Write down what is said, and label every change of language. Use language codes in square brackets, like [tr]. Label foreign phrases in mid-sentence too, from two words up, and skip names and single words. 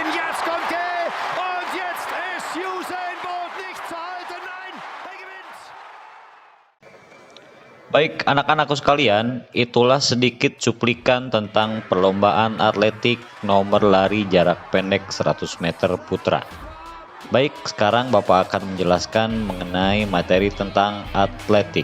[de] Jetzt kommt Gay und jetzt ist Usain Bolt nicht zu halten. Nein, er gewinnt. [id] Baik anak-anakku sekalian, itulah sedikit cuplikan tentang perlombaan atletik nomor lari jarak pendek 100 meter putra. Baik, sekarang Bapak akan menjelaskan mengenai materi tentang atletik.